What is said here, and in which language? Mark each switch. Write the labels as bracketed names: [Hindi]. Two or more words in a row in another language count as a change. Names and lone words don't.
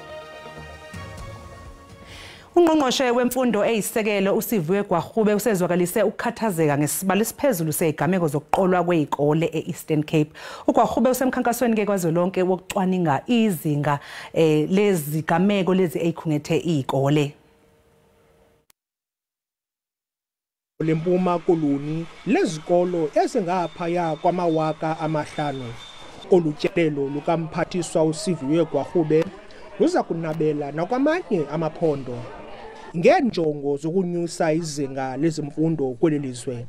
[Zulu] Ungqongqoshe wemfundo eyisekelo uSiviwe Gwarube usezwakalise ukukhathazeka ngesibalo esiphezulu sezigameko zokuqolwa kwezikole eEastern Cape. uGwarube usemkhankasweni ke kwazolonke wokucwaninga izinga lezigameko lezi ezikhungethe izikole. [Xhosa] Lempuma Koloni lezikolo ezingaphaya kwamawaka amahlanu. Olutyelelo lukamphathiswa uSiviwe Gwarube luza kunabela nakwamanye amaphondo ngenjongo zokunyusa izinga lezimfundo kwelelizwe.